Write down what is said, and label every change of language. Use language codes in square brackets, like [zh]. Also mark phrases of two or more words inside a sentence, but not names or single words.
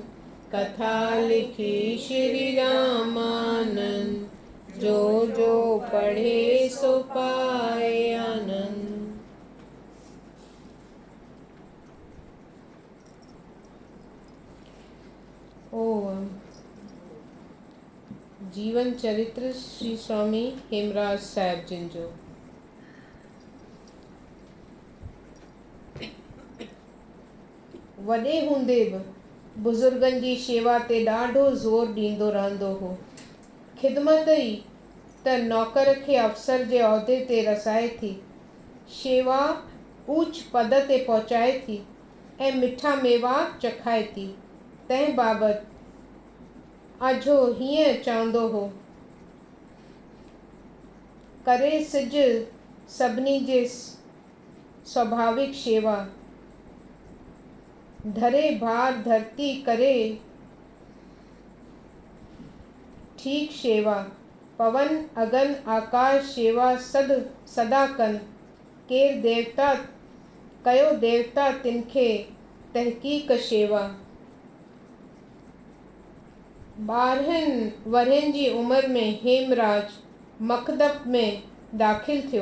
[sd] कथा लिखी श्री रामानंद, जो जो पढ़े सो पाए आनंद। ओम। जीवन चरित्र श्री स्वामी हेमराज साहिब जिन जो। वॾे हूंदे बि बुज़ुर्गनि जी शेवा ते ॾाढो ज़ोर ॾींदो रहंदो हो। ख़िदमत ई त नौकर खे अफ़सर जे उहिदे ते रसाए थी, शेवा ऊच पद ते पहुचाए थी ऐं मिठा मेवा चखाए थी। तंहिं बाबति अझो हीअं चवंदो हो, करे सिज सभिनी जे स्वाभाविक शेवा। धरे भार धरती करे ठीक शेवा। पवन अगन आकाश शेवा सदा कन। केर देवता कयो देवता तिनखे तहक़ीक़ शेवा। 12 वरहनि जी उमिरि में हेमराज मकतब में दाख़िल थियो।